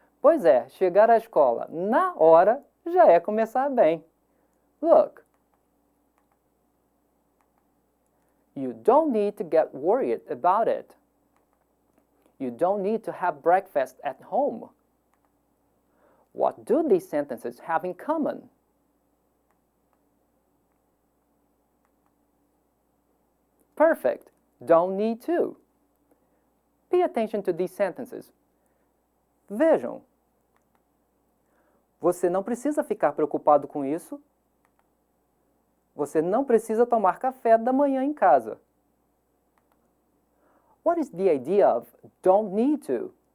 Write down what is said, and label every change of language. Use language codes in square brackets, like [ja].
[pt] Pois é, chegar à escola na hora já é começar bem. [en] Look. You don't need to get worried about it. You don't need to have breakfast at home. What do these sentences have in common? Perfect. Don't need to. Pay attention to these sentences. [pt] Vejam. Você não precisa ficar preocupado com isso. Você não precisa tomar café da manhã em casa. [en] What is the idea of don't need to?